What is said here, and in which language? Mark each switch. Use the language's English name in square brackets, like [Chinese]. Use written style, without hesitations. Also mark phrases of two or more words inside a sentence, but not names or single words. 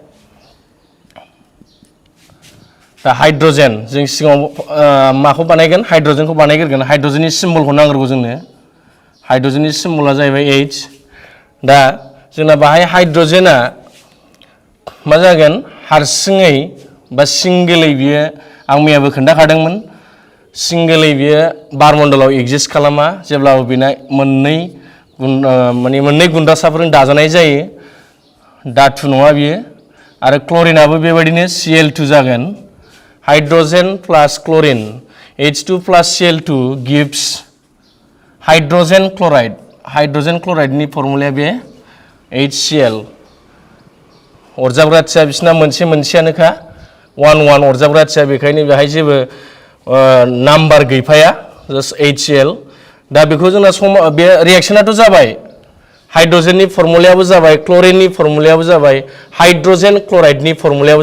[Bodo] दा हाइड्रोजेन जों सिगाङाव माखौ बानायगोन हाइड्रोजेनखौ बानायग्रोगोन हाइड्रोजेननि सिम्बलखौ नांग्रोगौ जोंनो हाइड्रोजेननि सिम्बला जाहैबाय H दा जोंना बाहाय हाइड्रोजेना मा जागोन हारसिङै बा सिंगेलै बियो आं मैयाबो खोन्थाखादोंमोन सिंगेलै बियो बारमण्डलाव एक्जिस्ट खालामा जेब्लाबो बेना मोननै गुन्दासाफोरजों दाजानाय जायो धातु नङा बियो आरो क्लरिनाबो बेबायदिनो Cl2 जागोन [English] hydrogen plus chlorine H2 plus Cl2 gives hydrogen chlorideनि [Bodo] फर्मुलाया बे HCl अरजाबग्राथिया बिसिना मोनसेयानोखा 1 अरजाबग्राथिया बेखायनो बेहाय जेबो नाम्बार गैफाया जास्ट HCl दा बेखौ जोंना बे रिएक्शनाथ' जाबाय हाइड्रोजेननि फर्मुलायाबो जाबाय क्लरिननि फर्मुलायाबो जाबाय हाइड्रोजेन क्लराइडनि फर्मुलायाबो